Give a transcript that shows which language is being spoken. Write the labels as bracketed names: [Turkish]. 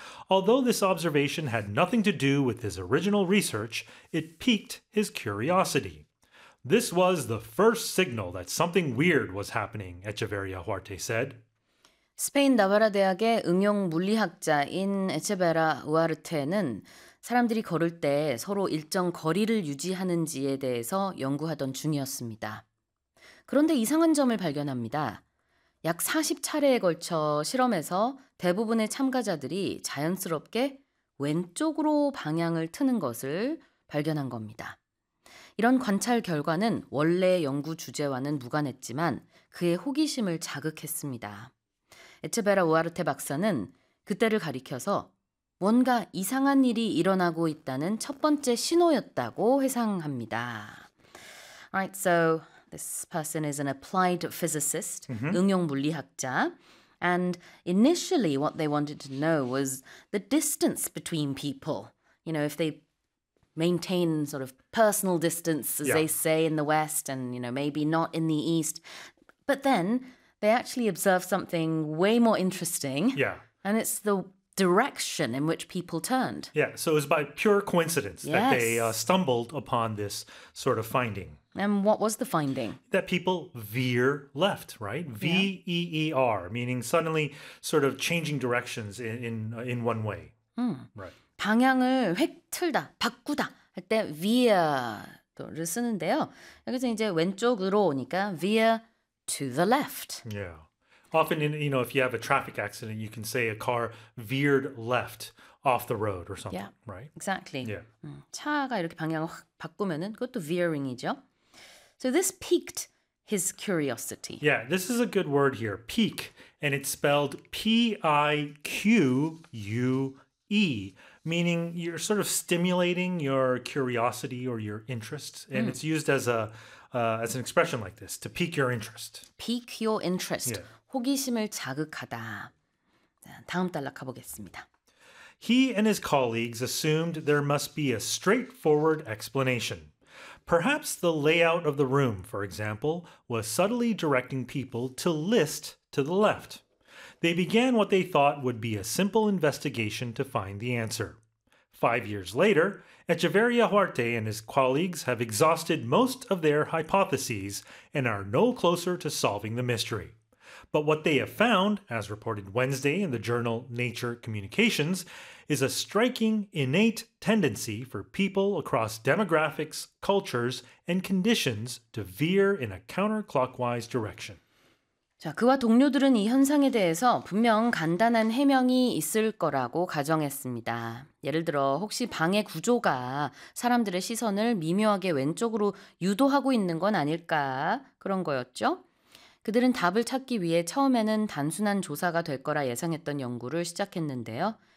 [English] Although this observation had nothing to do with his original research, it piqued his curiosity. This was the first signal that something weird was happening, Echeverria Huarte said. [Korean] 스페인 나바라 대학의 응용 물리학자인 에체베라 우아르테는 사람들이 걸을 때 서로 일정 거리를 유지하는지에 대해서 연구하던 중이었습니다. 그런데 이상한 점을 발견합니다. 약 40차례에 걸쳐 실험에서 대부분의 참가자들이 자연스럽게 왼쪽으로 방향을 트는 것을 발견한 겁니다. 이런 관찰 결과는 원래 연구 주제와는 무관했지만 그의 호기심을 자극했습니다. 에체베라 우아르테 박사는 그때를 가리켜서 뭔가 이상한 일이 일어나고 있다는 첫 번째 신호였다고 회상합니다. [English] Alright, so this person is an applied physicist, mm-hmm. [Korean] 응용 물리학자. [English] And initially what they wanted to know was the distance between people. You know, if they maintain sort of personal distance, as they say in the West, and, you know, maybe not in the East. But then they actually observe something way more interesting. Yeah. And it's the direction in which people turned. Yeah. So it was by pure coincidence that they stumbled upon this sort of finding. And what was the finding? That people veer left, right? V-E-E-R, meaning suddenly sort of changing directions in one way. Hmm. Right. [Korean] 방향을 획 틀다, 바꾸다 할 때 veer를 쓰는데요. 여기서 이제 왼쪽으로니까 [English] veer to the left. Yeah. Often, you know, if you have a traffic accident, you can say a car veered left off the road or something, right? Exactly. Yeah. [Korean] 차가 이렇게 방향을 확 바꾸면은 그것도 veering이죠. [English] So this piqued his curiosity. Yeah, this is a good word here, pique, and it's spelled P-I-Q-U-E. Meaning you're sort of stimulating your curiosity or your interest. And it's used as as an expression like this, to pique your interest. Pique your interest. Yeah. [Korean] 호기심을 자극하다. 자, 다음 단락 가보겠습니다. [English] He and his colleagues assumed there must be a straightforward explanation. Perhaps the layout of the room, for example, was subtly directing people to list to the left. They began what they thought would be a simple investigation to find the answer. 5 years later, Echeverria Huarte and his colleagues have exhausted most of their hypotheses and are no closer to solving the mystery. But what they have found, as reported Wednesday in the journal Nature Communications, is a striking innate tendency for people across demographics, cultures, and conditions to veer in a counterclockwise direction. [Korean] 자, 그와 동료들은 이 현상에 대해서 분명 간단한 해명이 있을 거라고 가정했습니다. 예를 들어 혹시 방의 구조가 사람들의 시선을 미묘하게 왼쪽으로 유도하고 있는 건 아닐까 그런 거였죠. 그들은 답을 찾기 위해 처음에는 단순한 조사가 될 거라 예상했던 연구를 시작했는데요.